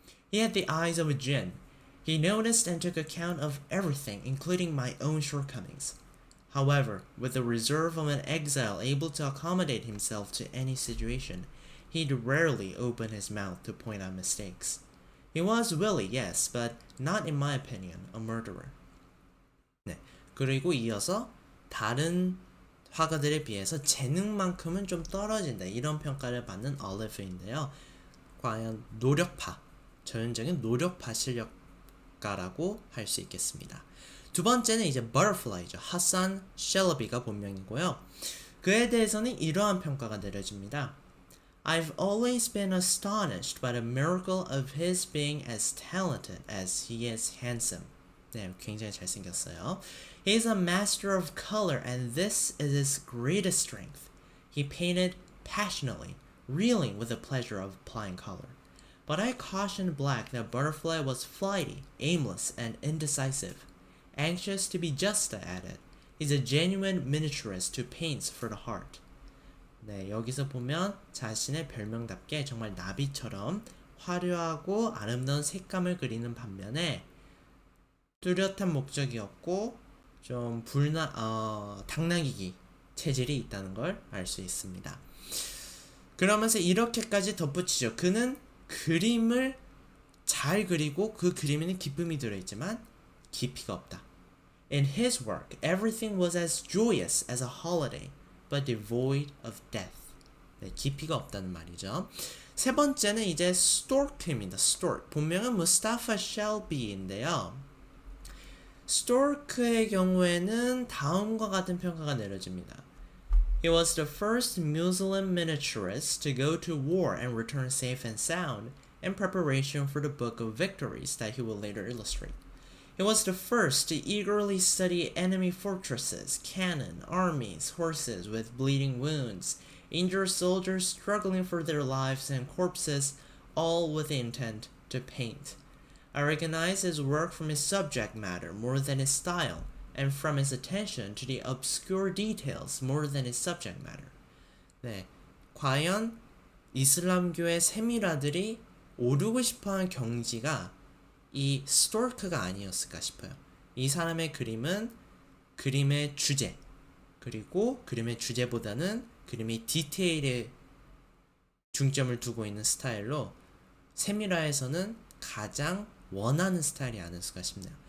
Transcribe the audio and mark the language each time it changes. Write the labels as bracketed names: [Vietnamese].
[English] He had the eyes of a jinn. He noticed and took account of everything, including my own shortcomings. However, with the reserve of an exile able to accommodate himself to any situation, he'd rarely open his mouth to point out mistakes. He was Willie, yes, but not in my opinion, a murderer. [Korean] 네, 그리고 이어서 다른 화가들에 비해서 재능만큼은 좀 떨어진다, 이런 평가를 받는 올리브인데요. 과연 노력파, 전형적인 노력파 실력가라고 할 수 있겠습니다. 두 번째는 이제 Butterfly죠. 하산 셸러비가 본명이고요. 그에 대해서는 이러한 평가가 내려집니다. [English] I've always been astonished by the miracle of his being as talented as he is handsome. [Korean] 네, 굉장히 잘생겼어요. [English] He is a master of color and this is his greatest strength. He painted passionately, reeling with the pleasure of applying color. But I cautioned Black that Butterfly was flighty, aimless, and indecisive. Anxious to be just at it, he's a genuine miniaturist who paints for the heart. [Korean] 네, 여기서 보면 자신의 별명답게 정말 나비처럼 화려하고 아름다운 색감을 그리는 반면에 뚜렷한 목적이 없고 좀 당나귀기 체질이 있다는 걸 알 수 있습니다. 그러면서 이렇게까지 덧붙이죠. 그는 그림을 잘 그리고 그 그림에는 기쁨이 들어있지만 깊이가 없다. [English] In his work, everything was as joyous as a holiday, but devoid of death. [Korean] 네, 깊이가 없다는 말이죠. 세 번째는 이제 Stork입니다. [English] Stork. [Korean] 본명은 무스타파 셸비인데요. Stork의 경우에는 다음과 같은 평가가 내려집니다. [English] He was the first Muslim miniaturist to go to war and return safe and sound in preparation for the Book of Victories that he will later illustrate. He was the first to eagerly study enemy fortresses, cannon, armies, horses with bleeding wounds, injured soldiers struggling for their lives, and corpses, all with the intent to paint. I recognize his work from his subject matter more than his style, and from his attention to the obscure details more than his subject matter. [Korean] 네, 과연 이슬람교의 세밀아들이 오르고 싶어하는 경지가 이 스토크가 아니었을까 싶어요. 이 사람의 그림은 그림의 주제, 그리고 그림의 주제보다는 그림의 디테일에 중점을 두고 있는 스타일로 세밀화에서는 가장 원하는 스타일이 아닐까 싶네요.